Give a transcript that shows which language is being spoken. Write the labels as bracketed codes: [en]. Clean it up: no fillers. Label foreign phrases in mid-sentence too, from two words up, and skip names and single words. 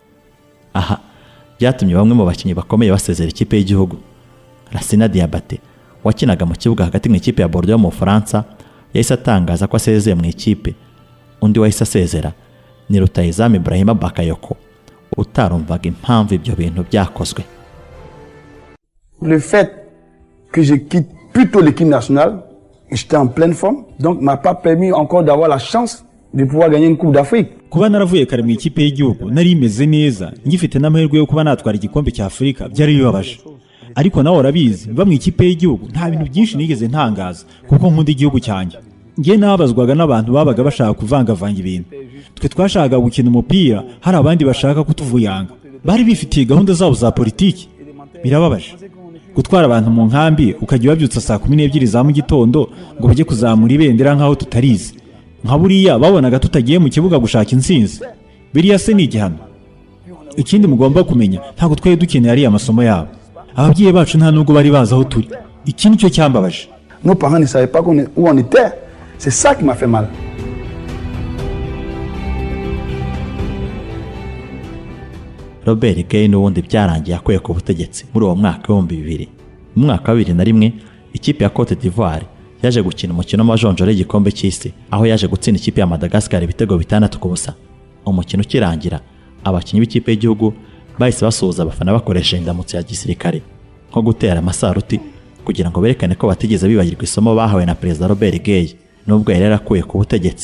[rw] Aha byatumye bamwe mu bakinnyi bakomeye basezera ikipe y'igihugu. Lassina Diabaté wakinaga mu kibuga hagati mu ikipe ya Bordeaux mu Faransa yahise atangaza ko asezeye mu ikipe. Undi wahise asezera ni rutahizamu Ibrahima Bakayoko utarumvaga impamvu ibyo bintu byakozwe. [fr] Le fait que je quitte plutôt l'équipe nationale, j'étais en pleine forme, donc m'a pas permis encore d'avoir la chance de pouvoir gagner une coupe d'Afrique. [rw] Kuba naravuye kare mu ikipe y'igihugu nari imeze neza, ngifite n'amahirwe yo kuba natwara igikombe cya Afrika, byari bibabaje. Ariko nawe urabizi, mva mu ikipe y'igihugu nta bintu byinshi nigeze ntangaza kuko nkunda igihugu cyanjye. nge nabazwaga n'abantu babaga bashaka kuvangavanga ibintu. Twe twashaka gukina umupira, hari abandi bashaka kutuvuyanga. Bari bifitiye gahunda zabo za politiki. Birababaje gutwara abantu mu nkambi ukajya babyutsa saa 12 za mu gitondo ngo bajye kuzamura ibendera nkaho tutarize. Nka buriya babonaga tutagiye mu kibuga gushaka intsinzi. Biriya se ni igihano. Ikindi mugomba kumenya, ntabwo twaye dukeneye ari amasomo yabo. Ababyeyi bacu nta nubwo bari bazi aho turi. Iki nicyo cyambabaje. [fr] Nos parents ne savaient pas où on était. C'est ça qui m'a fait mal. [rw] Robert Gay n'ubundi byarangiye akwiye ku butegetsi muri uwo mwaka wa 2000. Mu mwaka wa 2001 ikipe ya Cote d'Ivoire yaje gukina umukino w'amajonjora y'igikombe cy'isi aho yaje gutsinda ikipe ya Madagascar ibitego 6-0. Umukino ukirangira abakinnyi b'ikipe y'igihugu bahise basuhuza abafana bakoresha indamutso ya gisirikare nko gutera amasaruti kugira ngo berekane ko batigeze bibagirwa isomo bahawe na Perezida Robert Gay nubwo yari yarakuye ku butegetsi.